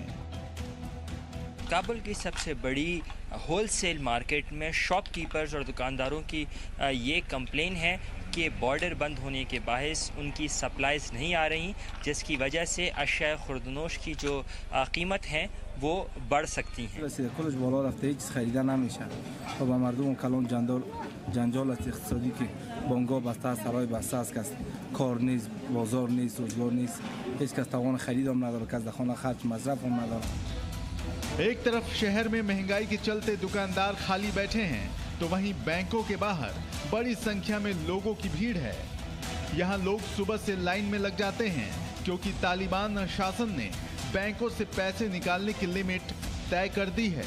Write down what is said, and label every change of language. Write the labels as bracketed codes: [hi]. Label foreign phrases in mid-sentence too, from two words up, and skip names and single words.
[hi] काबुल की सबसे बड़ी [en] wholesale market [hi] में शॉपकीपर्स और दुकानदारों की ये कंप्लेन है कि बॉर्डर बंद होने के बायस उनकी सप्लाईज नहीं आ रही, जिसकी वजह से अशिया खुर्दनोश की जो कीमत है वो बढ़ सकती हैं। [fa] کلش بالا رفته، هیچ خریده نمیشه. و با مردم کلان جنجال است اقتصادی که بانک‌ها بسته است، سرای بسته است، کس کار نیست، بازار نیست، روزگار نیست، هیچ کس توان خرید هم نداره، کس در خانه خرج مصرف هم نداره. [hi] एक तरफ शहर में महंगाई के चलते दुकानदार खाली बैठे हैं, तो वहीं बैंकों के बाहर बड़ी संख्या में लोगों की भीड़ है। यहाँ लोग सुबह से लाइन में लग जाते हैं क्योंकि तालिबान शासन ने बैंकों से पैसे निकालने की लिमिट तय कर दी है।